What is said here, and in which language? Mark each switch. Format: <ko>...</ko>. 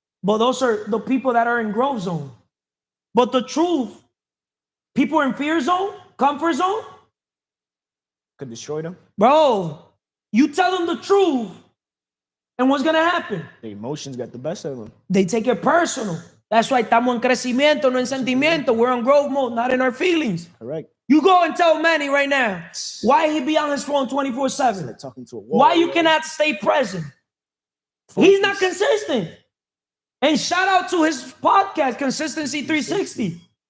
<en>But those are the people that are in growth zone. But the truth, people in fear zone, comfort zone, could destroy them. Bro, you tell them the truth, and what's going to happen? The emotions got the best of them. They take it personal. That's why</en> <es>estamos en crecimiento, no en sentimiento.</es> <en>We're on growth mode, not in our feelings. Correct. You go and tell Manny right now, why he be on his phone 24/7? Like talking to a wall, why you cannot stay present? Focus. He's not consistent. And shout out to his podcast, Consistency 360.</en>